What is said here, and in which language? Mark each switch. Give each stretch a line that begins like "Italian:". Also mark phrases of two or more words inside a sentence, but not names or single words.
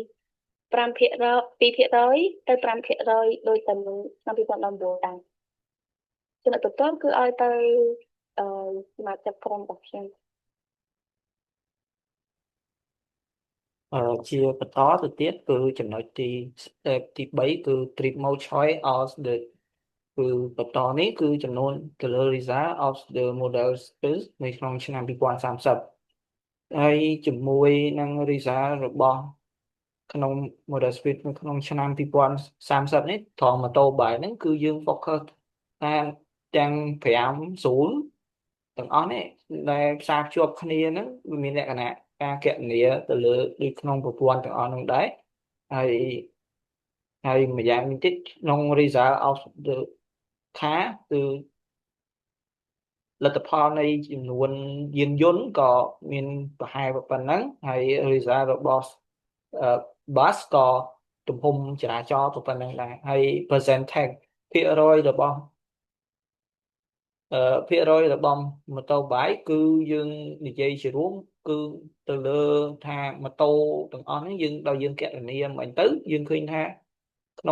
Khmer: 2% ទៅ 5% ដោយតែឆ្នាំ 2019 ដែរចំណុចបន្ទាប់គឺឲ្យទៅសមាជិកក្រុមរបស់ខ្ញុំ ជាបន្តទៅទៀតគឺចំណុចទី3គឺ
English: trip mode choice of the
Khmer: គឺបន្តនេះគឺចំនួន ទៅលើ
English: result of the model space
Khmer: នៅក្នុងឆ្នាំ 2030 ហើយជាមួយនឹង result របស់ក្នុង
English: model space
Khmer: នៅក្នុងឆ្នាំ 2030 នេះត្រង់ម៉ូតូបាយហ្នឹងគឺយើង focus តាមទាំង5 0ទាំងអស់នេះដែលផ្សារភ្ជាប់គ្នាហ្នឹងវាមានលក្ខណៈការគណនាទៅលើដូចក្នុងប្រព័ន្ធទាំងអស់ហ្នឹងដែរ ហើយម្យ៉ាងវិញទៀតក្នុង
English: result of the car
Khmer: គឺលទ្ធផលនៃចំនួនយានយន្តក៏មានប្រហែលប៉ុណ្ណឹងហើយ result របស់ bus ក៏ទំហំចរាចរណ៍ក៏ប៉ុណ្ណឹងដែរហើយ percentage ភាគរយរបស់ ភាគរយរបស់ម៉ូតូបាយគឺយើងនិយាយជារួមគឺទៅលើថាម៉ូតូទាំងអស់ហ្នឹងយើងដល់យើងគណនាមិញទៅយើងឃើញថាក្នុង